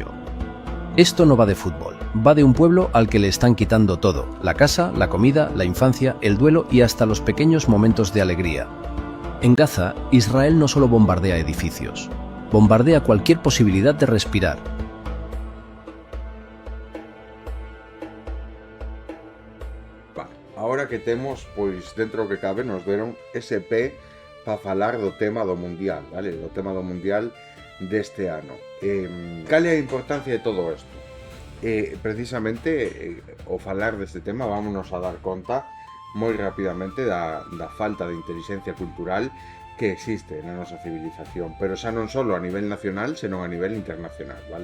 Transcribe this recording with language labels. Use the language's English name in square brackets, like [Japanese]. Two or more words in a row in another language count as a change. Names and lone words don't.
[Spanish] Esto no va de fútbol, va de un pueblo al que le están quitando todo, la casa, la comida, la infancia, el duelo y hasta los pequeños momentos de alegría. En Gaza, Israel no solo bombardea edificios, bombardea cualquier posibilidad de respirar. [Galician] Ahora que temos, pois, dentro do que cabe, nos deron ese pé para falar do tema do Mundial, vale? Do tema do Mundial deste ano. Cal é a importancia de todo isto? Precisamente, ao falar deste tema, vámonos a dar conta moi rapidamente da falta de inteligencia cultural que existe na nosa civilización, pero xa non só a nivel nacional, senón a nivel internacional, vale?